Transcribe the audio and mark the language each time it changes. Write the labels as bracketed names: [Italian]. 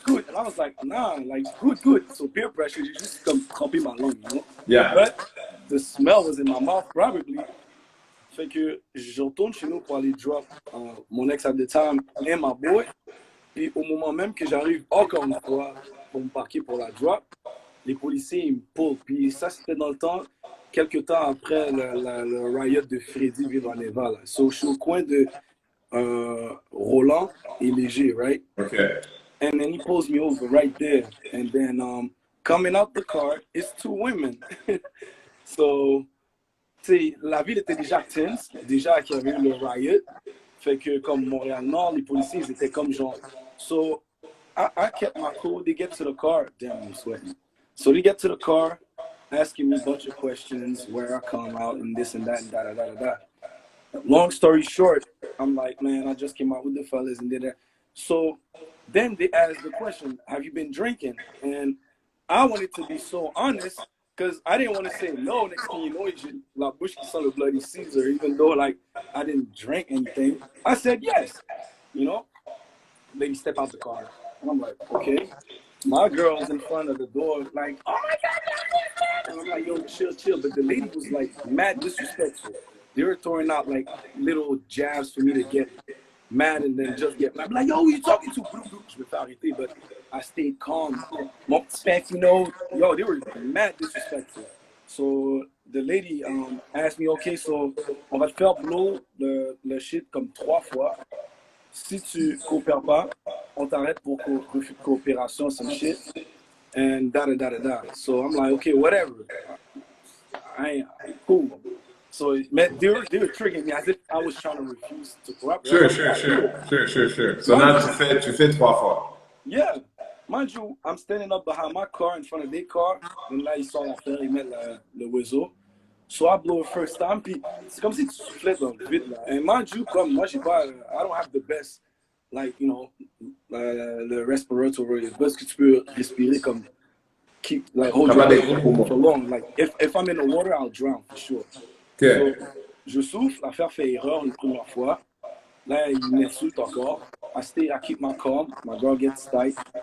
[English] And I was like, nah, like good. So peer pressure, [French] j'ai juste comme trempé ma langue, [English] you know? Yeah. But the smell was in my mouth, probably. [French] Fait que je retourne chez nous pour aller drop mon ex [English] at the time [French] et ma boy. Et au moment même que j'arrive encore une fois pour me parquer pour la drop, les policiers ils me pullent. Puis ça, c'était dans le temps, quelques temps après le riot de Freddy Villanueva. Là. So, je suis au coin de Roland et Léger, [English] right? Okay. And then he pulls me over right there. And then coming out the car, it's two women. [French] So, tu sais, la ville était déjà tense, déjà qu'il y avait eu le riot. Fait que comme Montréal-Nord, les policiers, ils étaient comme genre. [English] So, I kept my cool. They get to the car. Damn, I'm sweating. So they get to the car, asking me a bunch of questions, where I come out, and this and that, and da. Long story short, I'm like, man, I just came out with the fellas and did that. So then they asked the question, have you been drinking? And I wanted to be so honest, because I didn't want to say no. Next thing you know, [French] La Bouche qui sent le [English] Bloody Caesar, even though like I didn't drink anything. I said yes, you know. Lady step out the car, and I'm like, okay. My girl's in front of the door, like, oh my God, and I'm like, yo, chill. But the lady was like mad disrespectful. They were throwing out like little jabs for me to get mad and then just get mad. I'm like, yo, who you talking to? [French] Je me fais arrêter, [English] but I stayed calm. [French] Mon petit père, [English] you know, yo, they were mad disrespectful. So the lady asked me, okay, so [French] on va te faire blow le shit comme 3 fois. Si tu coopères pas, on t'arrête pour refus de coopération, [English] some shit, [French] and da. [English] So I'm like, okay, whatever. I ain't cool. So they were triggering me as if I was trying to refuse to cooperate. Sure. So now [French] tu fais 3 fois. [English] Yeah. Mind you, I'm standing up behind my car in front of their car, and [French] là, ils sont en train de mettre le oiseau. [English] So I blow it first time, [French] puis c'est comme si tu soufflais dans le vide, là. [English] And mind you, comme moi, I don't have the best, like, you know, le respiratory, [French] parce que tu peux respirer comme, [English] hold your breath for long. Like, if I'm in the water, I'll drown, for sure. Okay. [French] So, je souffle, l'affaire fait erreur une première fois. Là, il m'insulte encore. [English] I keep my calm, my girl gets tight.